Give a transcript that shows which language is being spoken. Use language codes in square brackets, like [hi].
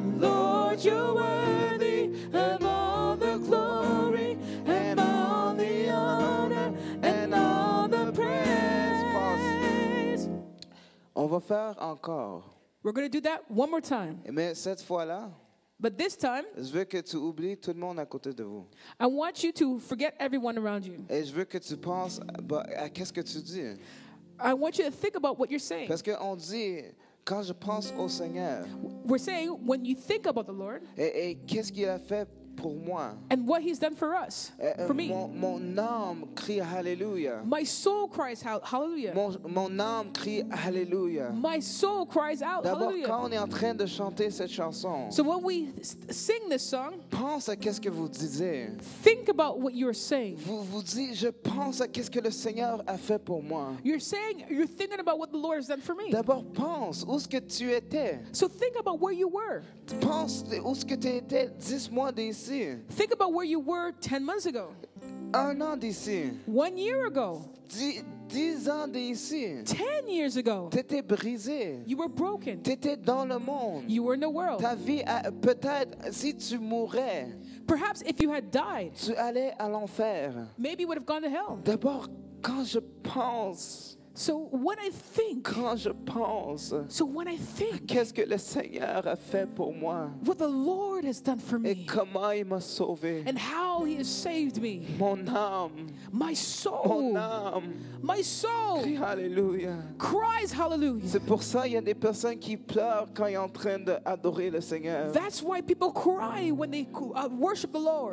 [en] Lord, you're worthy of all the glory and all the honor and all the praise. [fr] On va faire encore. [en] We're going to do that one more time. [fr] Mais cette fois-là, [en] But this time, [fr] je veux que tu oublies tout le monde à côté de vous. [en] I want you to forget everyone around you. [fr] Et je veux que tu penses à qu'est-ce que tu dis. [en] I want you to think about what you're saying. [fr] Parce qu'on dit, quand je pense au Seigneur, [en] We're saying when you think about the Lord [fr] et qu'est-ce qu'il a fait pour moi, [en] and what He's done for us, for me. [fr] mon âme crie Alléluia. [en] My soul cries out, hallelujah. [fr] Mon âme crie Alléluia. [en] My soul cries out, [fr] D'abord, [en] hallelujah. [fr] quand on est en train de chanter cette chanson, [en] So when we sing this song, [fr] pense à qu'est-ce que vous disiez. [en] think about what you're saying. [fr] Vous dites, je pense à qu'est-ce que le Seigneur a fait pour moi. [en] You're thinking about what the Lord has done for me. [fr] D'abord, pense où est-ce que tu étais. [en] So think about where you were. [fr] Pense où est-ce que tu étais 10 mois d'ici. [en] Think about where you were 10 months ago, [fr] 1 an d'ici. [en] 1 year ago, [fr] 10 ans d'ici. [en] 10 years ago. [fr] Tu étais brisé. [en] You were broken. [fr] Tu étais dans le monde. [en] You were in the world. [fr] Ta vie, peut-être, si tu mourais, [en] Perhaps if you had died, [fr] tu allais à l'enfer. [en] maybe you would have gone to hell. [fr] D'abord, quand je pense, [en] So when I think, [fr] qu'est-ce que le Seigneur a fait pour moi [en] what the Lord has done for [fr] et [en] me [fr] comment il m'a sauvé, [en] and how He has saved me, [fr] mon âme, [en] my soul [fr] crie Alléluia. [en] cries hallelujah. [fr] C'est pour ça qu'il y a des personnes qui pleurent quand ils sont en train d'adorer le Seigneur. [en] That's why people cry when they worship the Lord.